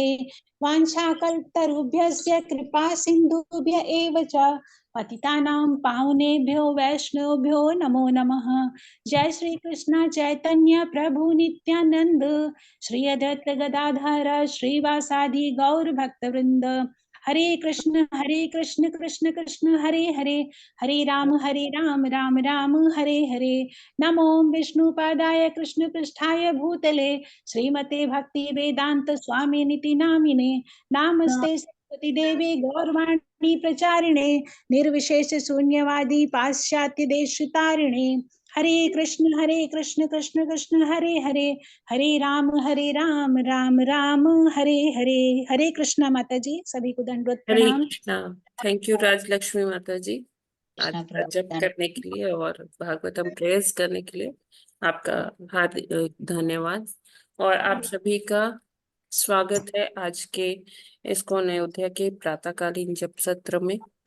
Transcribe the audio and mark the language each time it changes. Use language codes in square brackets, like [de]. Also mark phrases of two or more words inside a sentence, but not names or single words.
[sa] वाञ्छाकल्पतरुभ्यश्च कृपा सिन्धुभ्य एव च पतितानां पावनेभ्यो वैष्णवेभ्यो नमो नमः। जय श्री कृष्ण चैतन्य प्रभु नित्यानंद श्री अद्वैत गदाधर श्रीवासादि गौर भक्तवृंद। हरे कृष्ण कृष्ण कृष्ण हरे हरे हरे राम राम राम हरे हरे। नमो विष्णुपादाय कृष्ण पृष्ठाय भूतले श्रीमते भक्ति वेदांत स्वामी निति नामिने नमस्ते सरस्वती देवी गौरवाणी प्रचारिणे निर्विशेष शून्यवादी पाश्चात्य देश तारिणे। हरे कृष्ण कृष्ण कृष्ण हरे हरे हरे राम राम राम हरे हरे। [hi] हरे कृष्ण माता जी, सभी को दंडवत हरे प्रणाम। कृष्णा। [en] Thank you [hi] राजलक्ष्मी माता जी, आज का जप करने के लिए और भागवतम प्रेयर्स करने के लिए आपका हार्दिक धन्यवाद। और आप सभी का स्वागत है आज के इस्कॉन अयोध्या के प्रातःकालीन जप सत्र में।